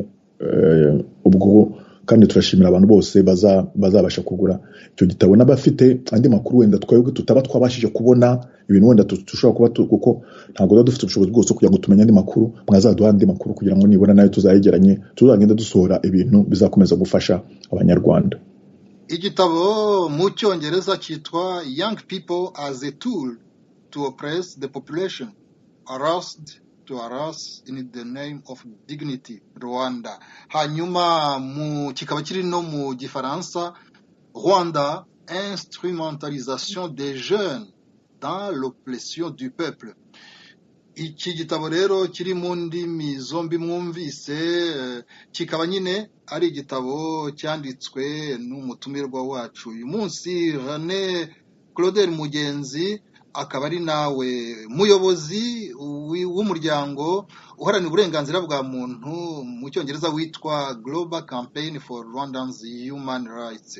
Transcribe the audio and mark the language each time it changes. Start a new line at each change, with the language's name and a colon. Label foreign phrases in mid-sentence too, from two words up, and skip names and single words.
Kinyarwanda: Ubwo kandi turashimira abantu bose bazabasha kugura icyo gitabo, n'abafite andi makuru wenda twebwe tutaba twabashije kubona ibintu wenda dushobora kuba, kuko ntabwo dufite ubushobozi bwose kugira ngo tumenye andi makuru. Mwazaduha andi makuru kugira ngo nibona nayo tuzayegeranye, tuzagenda dusohora ibintu bizakomeza gufasha Abanyarwanda. Igitabo mu Cyongereza cyitwa Young People as a Tool to Oppress the Population, Aroused to Harass in the Name of Dignity, Rwanda. Hanyuma kikaba kiri no mu Gifaransa, Rwanda, Instrumentalisation des jeunes dans l'oppression du peuple. Iki gitabo rero kiri mu ndimi zombi mwumvise, kikaba nyine ari igitabo cyanditswe n'umutumirwa wacu uyu munsi, René Claude Mugenzi, akaba ari nawe muyobozi w'umuryango uharanira uburenganzira bwa muntu mu Cyongereza witwa Global Campaign for Rwandans Human Rights.